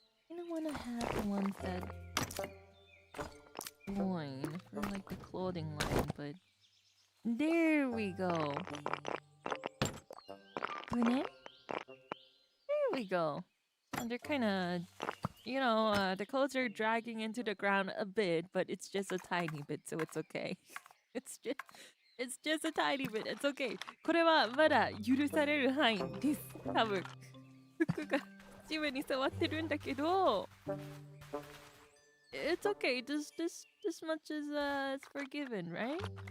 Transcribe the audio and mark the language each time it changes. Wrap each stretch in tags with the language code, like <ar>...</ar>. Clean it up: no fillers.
<en>I don't want to have the ones that join for like the clothing line, but there we go. There we go. And they're kind of, the clothes are dragging into the ground a bit, but it's just a tiny bit, so it's okay. It's just a tiny bit. It's okay.</en> <ja>これはまだ許される範囲です。多分。服が地面に触ってるんだけど、</ja> <en>it's okay. This much is forgiven, right?</en>